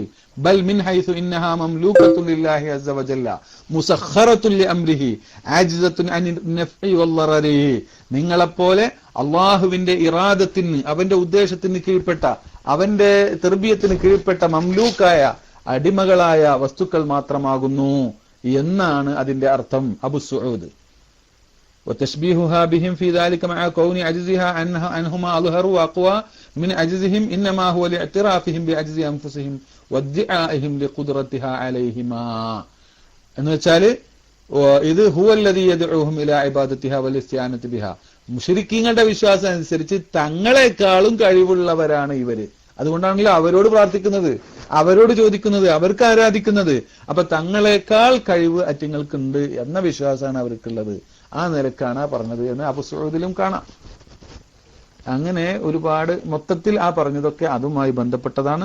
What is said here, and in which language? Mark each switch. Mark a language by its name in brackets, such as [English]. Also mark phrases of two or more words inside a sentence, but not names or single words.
[Arabic] بل من حيث إنها مملوكة لله عز وجل مسخرة لأمره عاجزة عن النفع والضر. [Malayalam] നിങ്ങളെപ്പോലെ അള്ളാഹുവിന്റെ ഇറാദത്തിന്, അവന്റെ ഉദ്ദേശത്തിന് കീഴ്പ്പെട്ട, അവന്റെ തെർബിയത്തിന് കീഴ്പ്പെട്ട മംലൂക്കായ അടിമകളായ വസ്തുക്കൾ മാത്രമാകുന്നു എന്നാണ് അതിന്റെ അർത്ഥം. [Arabic] അബു സുഊദ് وتشبيهها بهم في ذلك مع كون عجزها أنهما أظهر وأقوى من عجزهم إنما هو لاعترافهم بعجز أنفسهم وادعائهم لقدرتها عليهما. [Malayalam] എന്ന് വെച്ചാല് ഇത് [Arabic] هو الذي يدعوهم إلى عبادتها والاستعانة بها. [Malayalam] മുശ്രിക്കീങ്ങളുടെ വിശ്വാസം അനുസരിച്ച് തങ്ങളെക്കാളും കഴിവുള്ളവരാണ് ഇവര്. അതുകൊണ്ടാണല്ലോ അവരോട് പ്രാർത്ഥിക്കുന്നത്, അവരോട് ചോദിക്കുന്നത്, അവർക്ക് ആരാധിക്കുന്നത്. അപ്പൊ തങ്ങളെക്കാൾ കഴിവ് അറ്റിങ്ങൾക്കുണ്ട് എന്ന വിശ്വാസമാണ് അവർക്കുള്ളത്. ആ നിലക്കാണ് പറഞ്ഞത് എന്ന് അബൂ സഊദിലും കാണാം. അങ്ങനെ ഒരുപാട് മൊത്തത്തിൽ ആ പറഞ്ഞതൊക്കെ അതുമായി ബന്ധപ്പെട്ടതാണ്.